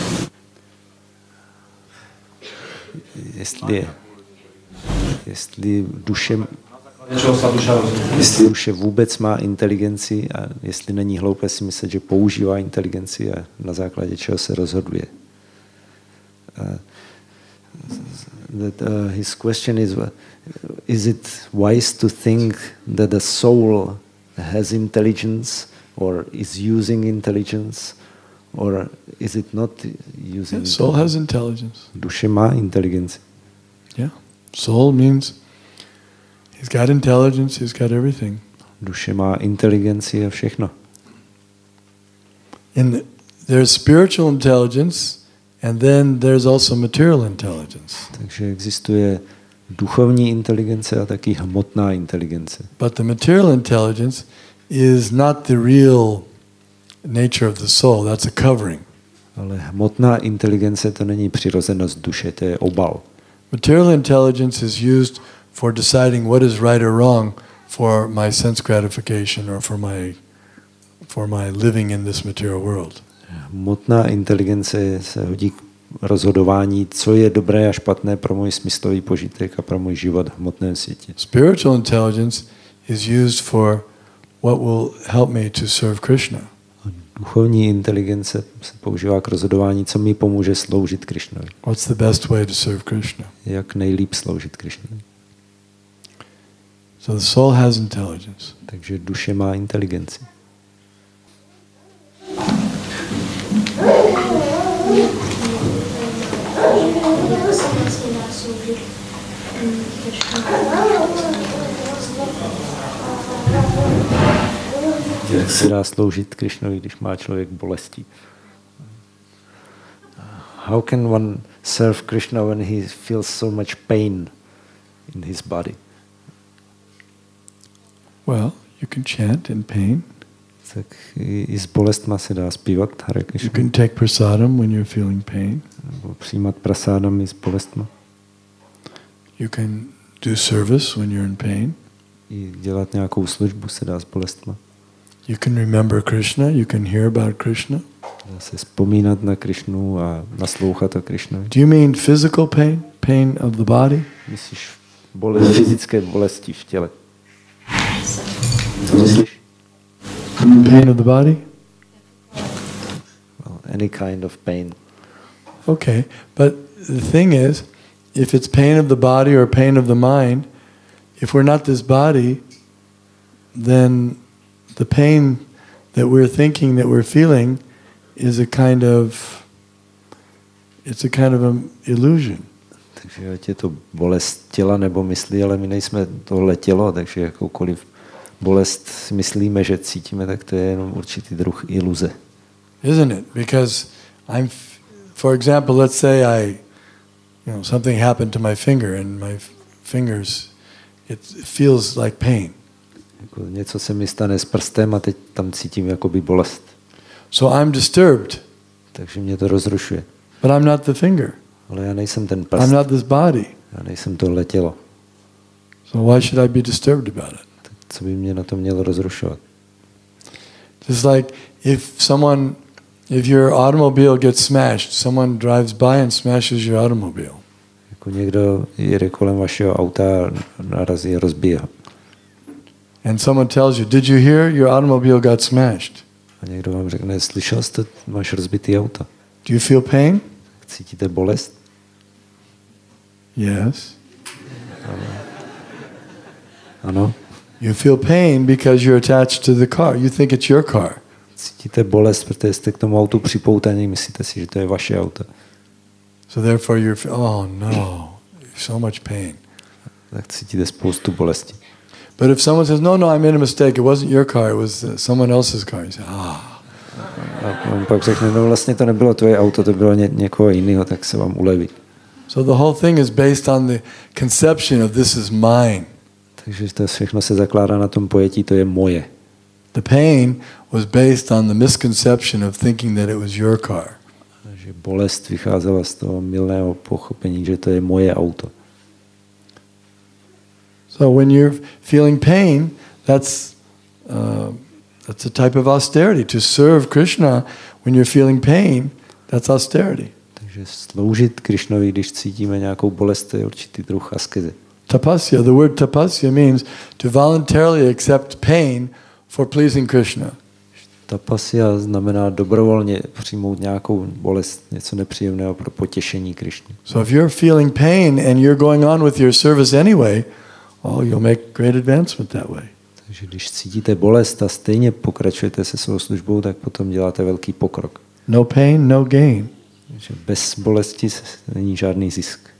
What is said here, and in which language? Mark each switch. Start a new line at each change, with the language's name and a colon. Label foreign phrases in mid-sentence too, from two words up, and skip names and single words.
Czech: Jestli duše vůbec má inteligenci a jestli není hloupé si myslet, že používá inteligenci a na základě čeho se rozhoduje.
English: His question is it wise to think that the soul has intelligence or is using intelligence, or is it not using? The soul has intelligence.
Czech: Duše má inteligenci.
English: Yeah, soul means he's got intelligence, he's got everything.
Czech: Duše má inteligenci a všechno.
English: There's spiritual intelligence, and then there's also material intelligence.
Czech: Takže existuje duchovní inteligence a taky hmotná inteligence.
English: But the material intelligence is not the real nature of the soul, that's a covering.
Czech: Ale hmotná inteligence to není přirozenost duše, to je obal.
English: Material intelligence is used for deciding what is right or wrong for my sense gratification or for my living in this material world.
Czech: Hmotná inteligence se hodí k rozhodování, co je dobré a špatné pro můj smyslový požitek a pro můj život v hmotném světě.
English: Spiritual intelligence is used for what will help me to serve Krishna.
Czech: Duchovní inteligence se používá k rozhodování, co mi pomůže sloužit Krishnovi.
English: What's the best way to serve Krishna?
Czech: Jak nejlíp sloužit Krishnovi.
English: So the soul has intelligence.
Czech: Takže duše má inteligenci. Jak se dá sloužit Krishnovi, když má člověk bolesti?
English: How can one serve Krishna when he feels so much pain in his body? Well, you can chant in pain.
Czech: Tak i s bolestma se dá zpívat Hare Krishna.
English: You can take prasadam when you're feeling pain.
Czech: Nebo přijímat prasádam i s bolestma.
English: You can do service when you're in pain.
Czech: I dělat nějakou službu se dá s bolestma.
English: You can remember Krishna, you can hear about Krishna.
Czech: Dá se vzpomínat na Krishnu a naslouchat o Krishnovi.
English: Do you mean physical pain? Pain of the body?
Czech: Myslíš fyzické bolesti v těle? Co myslíš?
English: Pain of the body? Well, any kind of pain. Okay, but the thing is, if it's pain of the body or pain of the mind, if we're not this body, then the pain that we're thinking, that we're feeling, is a kind of an illusion.
Czech: Takže ať je to bolest těla nebo mysli, ale my nejsme tohle tělo, takže jakoukoliv bolest si myslíme, že cítíme, tak to je jenom určitý druh iluze.
English: Isn't it? Because for example, let's say something happened to my finger and my fingers, it feels like pain.
Czech: Jako něco se mi stane s prstem a teď tam cítím jakoby bolest.
English: So I'm disturbed.
Czech: Takže mě to rozrušuje.
English: But I'm not the finger.
Czech: Ale já nejsem ten prst.
English: I'm not this body.
Czech: Já nejsem tohle tělo.
English: So why should I be disturbed about it?
Czech: Tak co by mě na to mělo rozrušovat?
English: Just like if your automobile gets smashed, someone drives by and smashes your automobile.
Czech: Jako někdo jede kolem vašeho auta a narazí a rozbije ho.
English: And someone tells you, did you hear your automobile got smashed?
Czech: A někdo vám řekne, slyšel jste, máš rozbitý auto.
English: Do you feel pain?
Czech: Cítíte bolest?
English: Yes.
Czech: Ano.
English: You feel pain because you're attached to the car. You think it's your car.
Czech: Cítíte bolest, protože jste k tomu autu připoutaní, myslíte si, že to je vaše auto.
English: So therefore oh no, so much pain.
Czech: Tak cítíte spoustu bolesti.
English: But if someone says, no, I made a mistake, it wasn't your car, it was someone else's car, you say,
Czech: A on pak řekne, no vlastně to nebylo tvoje auto, to bylo někoho jiného, tak se vám uleví.
English: So the whole thing is based on the conception of this is mine.
Czech: Takže to všechno se zakládá na tom pojetí, to je moje.
English: The pain was based on the misconception of thinking that it was your car.
Czech: Takže bolest vycházela z toho mylného pochopení, že to je moje auto.
English: So when you're feeling pain, that's a type of austerity. To serve Krishna when you're feeling pain, that's austerity.
Czech: Takže sloužit Krishnovi, když cítíme nějakou bolest, to je určitý druh askeze.
English: Tapasya, the word tapasya means to voluntarily accept pain for pleasing Krishna.
Czech: Tapasya znamená dobrovolně přijmout nějakou bolest, něco nepříjemného pro potěšení Krishny.
English: So if you're feeling pain and you're going on with your service anyway, you'll make great advancement that way.
Czech: Takže když cítíte bolest a stejně pokračujete se svou službou, tak potom děláte velký pokrok.
English: No pain, no gain.
Czech: Takže bez bolesti není žádný zisk.